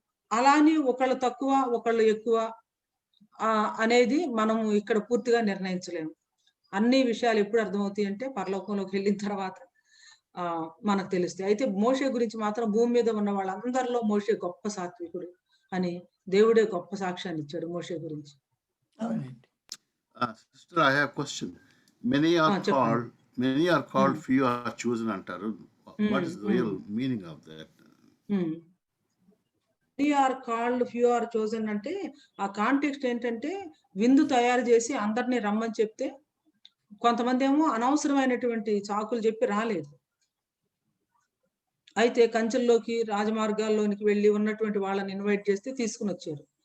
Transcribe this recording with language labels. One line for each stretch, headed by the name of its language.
Telugu: అలాని ఒకళ్ళు తక్కువ ఒకళ్ళు ఎక్కువ అనేది మనము ఇక్కడ పూర్తిగా నిర్ణయించలేము. అన్ని విషయాలు ఎప్పుడు అర్థమవుతాయి అంటే పరలోకంలోకి వెళ్ళిన తర్వాత మనకు తెలుస్తాయి. అయితే మోషే గురించి మాత్రం భూమి మీద ఉన్న వాళ్ళందరిలో మోషే గొప్ప సాత్వికుడు అని దేవుడే గొప్ప సాక్ష్యాన్ని ఇచ్చాడు మోషే గురించి.
English: Sister, I have a question. Many are called, few are chosen
Telugu: అంటారు.
English: What is the real meaning of that? Many are called, few are chosen
Telugu: అంటే ఆ కాంటెక్స్ట్ ఏంటంటే విందు తయారు చేసి అందరినీ రమ్మని చెప్తే కొంతమంది ఏమో అనవసరమైనటువంటి చాకులు చెప్పి రాలేదు. అయితే కంచెల్లోకి రాజమార్గాల్లోనికి వెళ్ళి ఉన్నటువంటి వాళ్ళని ఇన్వైట్ చేస్తే తీసుకుని వచ్చారు.